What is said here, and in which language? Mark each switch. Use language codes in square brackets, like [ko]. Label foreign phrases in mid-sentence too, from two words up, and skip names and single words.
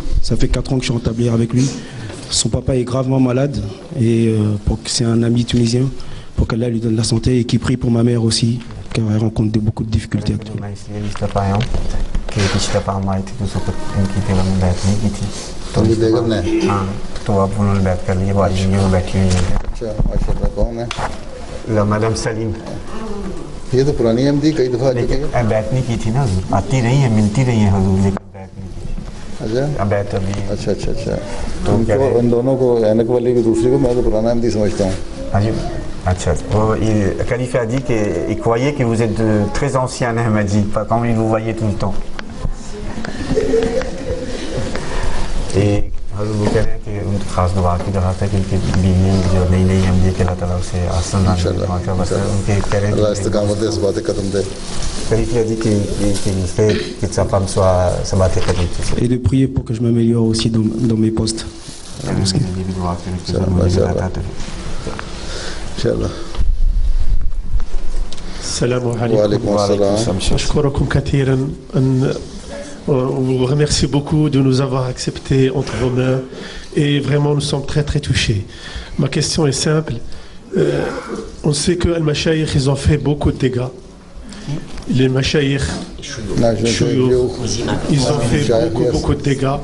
[fr] Ça fait 4 ans que je suis en tablière avec lui. Son papa est gravement malade et c'est un ami tunisien, pour qu'Allah lui donne la santé et qui prie pour ma mère aussi, car elle rencontre beaucoup de difficultés actuellement. La Madame Salim. [ur] یہ تو پرانی ایم ڈی کئی دفعہ بیعت نہیں کی تھی نا، آتی رہی ہے، ملتی رہی ہے حضور، لیکن بیعت نہیں کی تھی. اچھا اچھا اچھا تو ان دونوں کو عینک والی کی دوسری کو میں تو پرانا ایم ڈی سمجھتا ہوں. اچھا, [fr] le calife a dit qu'il croyait que vous êtes de très anciens Ahmadi, comme il vous voyait tout le temps. Et vous [ur] کہہ رہے ہیں کہ ان کی خاص دعا کی درخواست ہے کہ ان کی بیوی جو نئی نئی ایم ڈی کے اللہ تعالیٰ اسے آسان بنا دے، بس ان کے کہہ رہے ہیں اللہ استقامت دے، ثبات قدم دے. [fr] Calife a dit qu'il fait que sa femme soit sabat et qadam. Et de prier pour que je m'améliore aussi dans mes postes. [ar] إن شاء الله. سلام عليكم. أشكركم كثيرا. [fr] On vous remercie beaucoup de nous avoir acceptés entre vos mains et vraiment nous sommes très très touchés. Ma question est simple. On sait que les mashayikh ils ont fait beaucoup de dégâts. Les mashayikh ils ont fait beaucoup de dégâts.